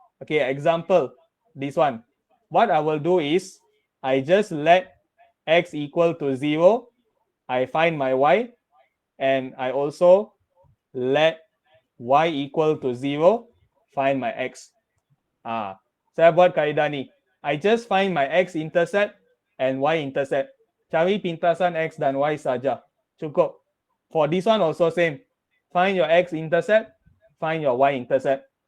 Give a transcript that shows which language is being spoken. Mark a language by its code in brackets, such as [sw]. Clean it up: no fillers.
[en] Okay, example, this one. What I will do is, I just let x equal to 0, I find my y, and I also let y equal to 0, find my x. [ms] Saya buat kaedah ni. [en] I just find my x-intercept and y-intercept. [ms] Cari pintasan x dan y saja. [en] Cukup. For this one also same. Find your x-intercept, find your y-intercept.